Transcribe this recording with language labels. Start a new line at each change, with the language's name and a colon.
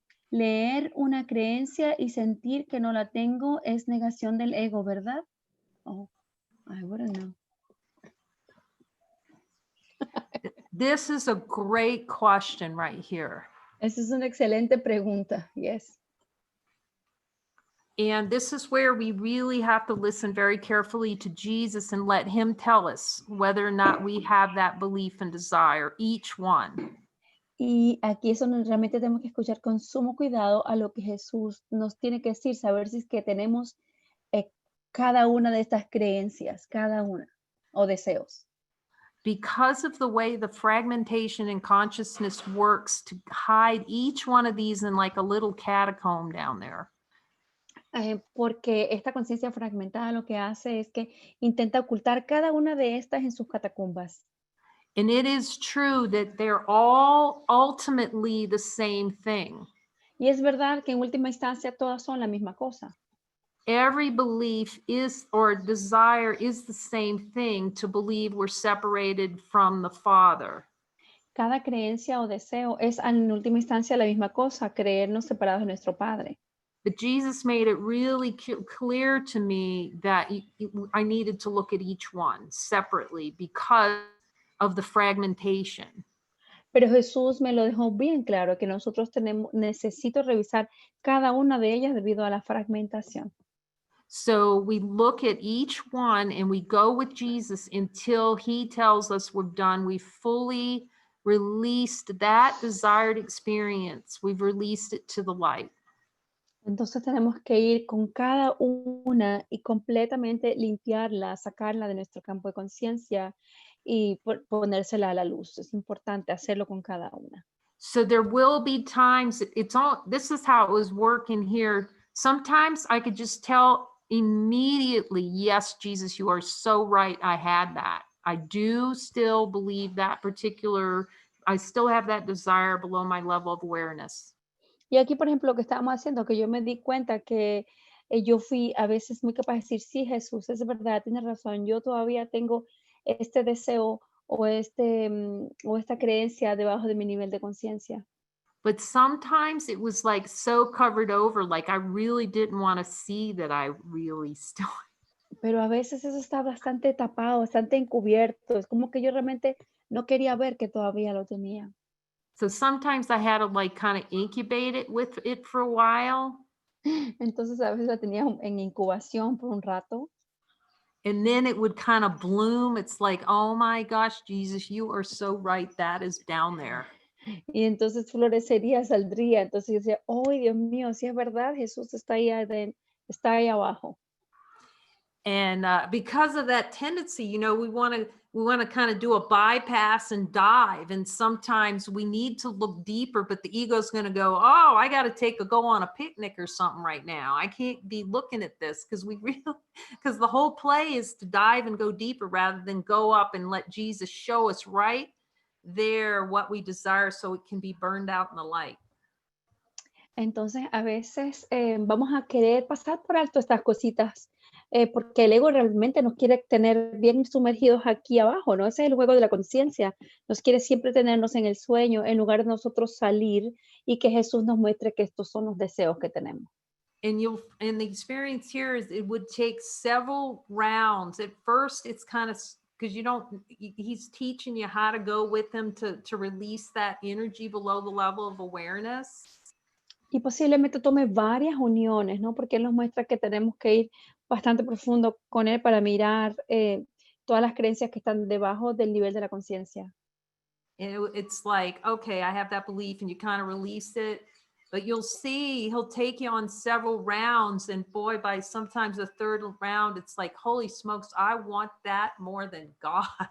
Spanish: Leer una creencia y sentir que no la tengo es negación del ego, ¿verdad?
English: Oh, I wouldn't know. This is a great question right here.
Spanish: Esa es una excelente pregunta, yes.
English: And this is where we really have to listen very carefully to Jesus and let him tell us whether or not we have that belief and desire, each one.
Spanish: Y aquí es donde realmente tenemos que escuchar con sumo cuidado a lo que Jesús nos tiene que decir, saber si es que tenemos cada una de estas creencias, cada una, o deseos.
English: Because of the way the fragmentation in consciousness works to hide each one of these in like a little catacomb down there.
Spanish: Porque esta conciencia fragmentada lo que hace es que intenta ocultar cada una de estas en sus catacumbas.
English: And it is true that they're all ultimately the same thing.
Spanish: Y es verdad que en última instancia todas son la misma cosa.
English: Every belief is or desire is the same thing, to believe we're separated from the Father.
Spanish: Cada creencia o deseo es en última instancia la misma cosa, creernos separados de nuestro Padre.
English: But Jesus made it really clear to me that I needed to look at each one separately because of the fragmentation.
Spanish: Pero Jesús me lo dejó bien claro, que nosotros necesito revisar cada una de ellas debido a la fragmentación.
English: So we look at each one and we go with Jesus until he tells us we're done. We fully released that desired experience. We've released it to the light.
Spanish: Entonces tenemos que ir con cada una y completamente limpiarla, sacarla de nuestro campo de conciencia y ponérsela a la luz. Es importante hacerlo con cada una.
English: So there will be times, this is how it was working here. Sometimes I could just tell immediately, yes, Jesus, you are so right. I had that. I do still believe that I still have that desire below my level of awareness.
Spanish: Y aquí, por ejemplo, lo que estábamos haciendo, que yo me di cuenta que yo fui a veces muy capaz de decir, sí, Jesús, es verdad, tienes razón, yo todavía tengo este deseo o esta creencia debajo de mi nivel de conciencia.
English: But sometimes it was like so covered over, like I really didn't want to see that I really still.
Spanish: Pero a veces eso está bastante tapado, bastante encubierto. Es como que yo realmente no quería ver que todavía lo tenía.
English: So sometimes I had to like kind of incubate it with it for a while.
Spanish: Entonces a veces la tenía en incubación por un rato.
English: And then it would kind of bloom. It's like, oh my gosh, Jesus, you are so right. That is down there.
Spanish: Y entonces florecería, saldría. Entonces yo decía, oh Dios mío, si es verdad, Jesús está ahí abajo.
English: And because of that tendency, we want to kind of do a bypass and dive. And sometimes we need to look deeper, but the ego's going to go, oh, I got to go on a picnic or something right now. I can't be looking at this because the whole play is to dive and go deeper rather than go up and let Jesus show us right there what we desire so it can be burned out in the light.
Spanish: Entonces a veces vamos a querer pasar por alto estas cositas. Porque el ego realmente nos quiere tener bien sumergidos aquí abajo, ¿no? Ese es el juego de la conciencia. Nos quiere siempre tenernos en el sueño en lugar de nosotros salir y que Jesús nos muestre que estos son los deseos que tenemos.
English: And the experience here is it would take several rounds. At first, it's kind of because he's teaching you how to go with him to release that energy below the level of awareness.
Spanish: Y posiblemente tome varias uniones, ¿no? Porque él nos muestra que tenemos que ir bastante profundo con él para mirar todas las creencias que están debajo del nivel de la conciencia.
English: It's like, okay, I have that belief, and you kind of release it, but you'll see he'll take you on several rounds, and boy, by sometimes the third round, it's like, holy smokes, I want that more than God.